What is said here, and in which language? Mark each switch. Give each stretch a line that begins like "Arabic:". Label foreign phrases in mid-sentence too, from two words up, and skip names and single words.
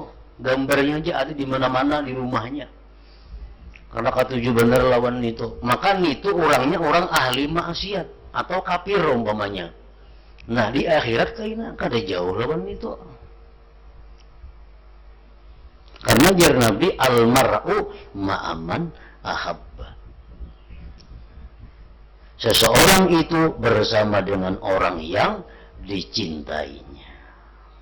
Banjar: Gambarnya aja ada di mana-mana di rumahnya, karena katuju benar lawan itu. Maka itu orangnya orang ahli maksiat atau kafir umpamanya. Nah di akhirat kayaknya kada jauh lawan itu. Karena jar Nabi
Arabic: المرء مع من أحب.
Indonesian: Seseorang itu bersama dengan orang yang dicintainya.